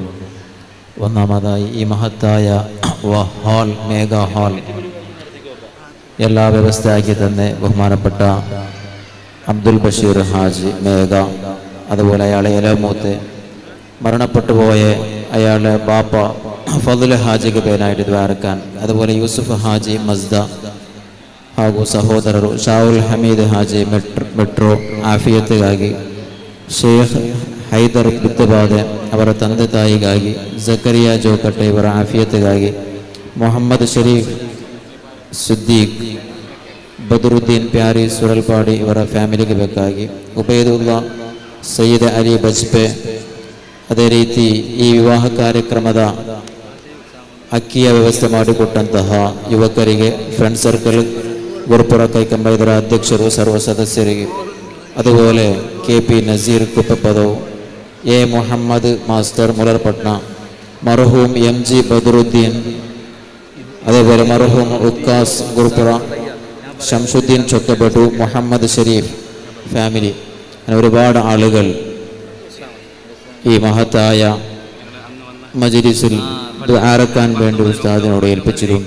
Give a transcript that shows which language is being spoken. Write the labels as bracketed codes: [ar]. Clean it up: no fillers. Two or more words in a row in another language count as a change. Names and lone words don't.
[ml] ഒന്നാമതായി ഈ മഹത്തായ ഹാൾ, മേഗാ ഹാൾ എല്ലാ വ്യവസ്ഥയാക്കി തന്നെ ബഹുമാനപ്പെട്ട അബ്ദുൽ ബഷീർ ഹാജി മേഘ, അതുപോലെ അയാളെ ഇലമൂത്ത് മരണപ്പെട്ടു പോയ അയാളുടെ ബാപ്പ ഫضل ഹാജിക്ക് പേരായിട്ട് ദ്വാരക്കാൻ, അതുപോലെ [kn] യൂസുഫ് ഹാജി മസ്ദ ಹಾಗೂ ಸಹೋದರರು ಶಾಹುಲ್ ಹಮೀದ್ ಹಾಜಿ ಮೆಟ್ರೋ ಆಫಿಯತ್ಗಾಗಿ, ಶೇಖ್ ಹೈದರ್ ಬಿತ್ತಬಾದೆ ಅವರ ತಂದೆ ತಾಯಿಗಾಗಿ, ಜಕರಿಯಾ ಜೋಕಟ್ಟೆ ಇವರ ಆಫಿಯತ್ಗಾಗಿ, ಮೊಹಮ್ಮದ್ ಶರೀಫ್ ಸಿದ್ದೀಕ್, ಬದರುದ್ದೀನ್ ಪ್ಯಾರಿ ಸುರಲ್ಪಾಡಿ ಇವರ ಫ್ಯಾಮಿಲಿಗೆ ಬೇಕಾಗಿ, ಉಬೈದುಲ್ಲಾ ಸಯ್ಯದ್ ಅಲಿ ಬಜ್ಪೆ, ಅದೇ ರೀತಿ ಈ ವಿವಾಹ ಕಾರ್ಯಕ್ರಮದ ಅಕ್ಕಿಯ ವ್ಯವಸ್ಥೆ ಮಾಡಿಕೊಟ್ಟಂತಹ ಯುವಕರಿಗೆ, ಫ್ರೆಂಡ್ ಸರ್ಕಲ್ ಗುರುಪುರ ಕೈಕಂಬ ಇದರ ಅಧ್ಯಕ್ಷರು, ಸರ್ವ ಸದಸ್ಯರಿಗೆ, [ml] അതുപോലെ KP നസീർ കുപ്പപ്പദവ്, എ മുഹമ്മദ് മാസ്റ്റർ മുലർപട്ന, മർഹൂം MG ബദറുദ്ദീൻ, അതേപോലെ മർഹൂം ഉക്കാസ് ഗുരുപുര, ഷംസുദ്ദീൻ ചൊക്കബട്ടു, മുഹമ്മദ് ഷരീഫ് ഫാമിലി, അങ്ങനെ ഒരുപാട് ആളുകൾ ഈ മഹത്തായ മജ്ലിസിൽ ദുആറക്കാൻ വേണ്ടി ഉസ്താദിനോട് ഏൽപ്പിച്ചിട്ടുണ്ട്.